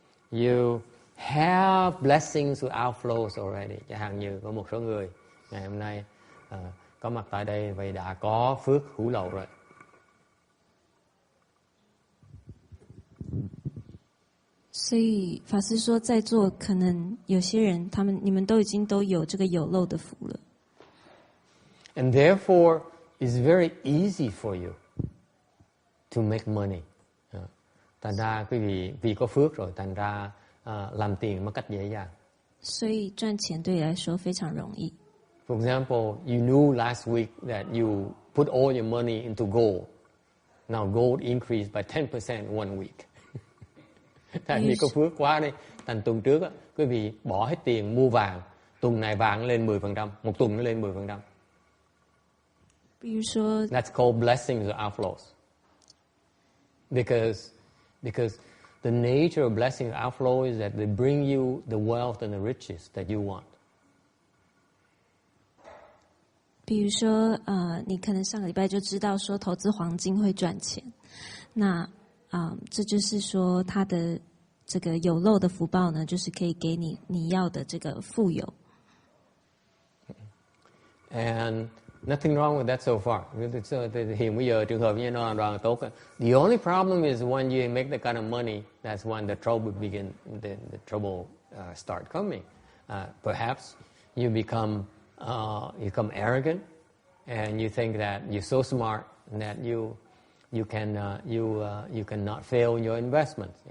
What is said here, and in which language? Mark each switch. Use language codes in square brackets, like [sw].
[en] You have blessings without flows already. [vi] Chẳng hạn như có một số người ngày hôm nay có mặt tại đây vậy đã có phước hữu lậu rồi. [zh] 所以法师说，在座可能有些人，你们都已经都有这个有漏的福了。 [en] And therefore, it's very easy for you to make money. [vi] Thành ra quý vị vì có phước rồi, thành ra làm tiền một cách dễ dàng. [zh] 所以赚钱对你来说非常容易。 [en] For example, you knew last week that you put all your money into gold. Now gold increased by 10% one week. [vi] Tại vì có phước quá đi. Thành tuần trước quý vị bỏ hết tiền mua vàng. Tuần này vàng lên 10%. Một tuần nó lên 10%. [zh] 比如说 [en] That's called blessings or outflows. Because the nature of blessings or outflows is that they bring you the wealth and the riches that you want. [zh] 比如说你可能上个礼拜就知道说投资黄金会赚钱。那这就是说他的这个有漏的福报呢，就是可以给你要的这个富有。 [en] And nothing wrong with that so far. [vi] Hiện bây giờ trường hợp như nó là tốt. [en] The only problem is when you make that kind of money, that's when the trouble begins. The trouble start coming. Perhaps you become arrogant, and you think that you're so smart that you cannot fail in your investment.